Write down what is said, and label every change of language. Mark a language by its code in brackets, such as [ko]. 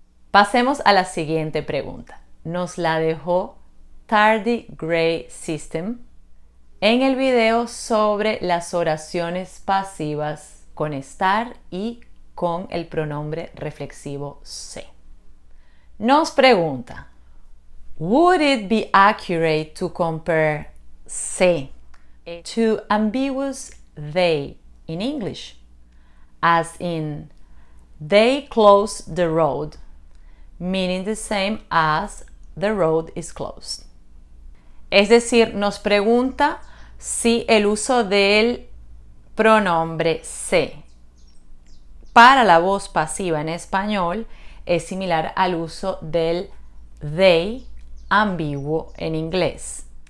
[es] Pasemos a la siguiente pregunta. Nos la dejó Tardy Gray System en el video sobre las oraciones pasivas con estar y con el pronombre reflexivo se. Nos pregunta: [en] Would it be accurate to compare se to ambiguous they in English, as in they closed the road, meaning the same as the road is closed? [es] Es decir, nos pregunta si el uso del pronombre se para la voz pasiva en español es similar al uso del they ambiguo en inglés.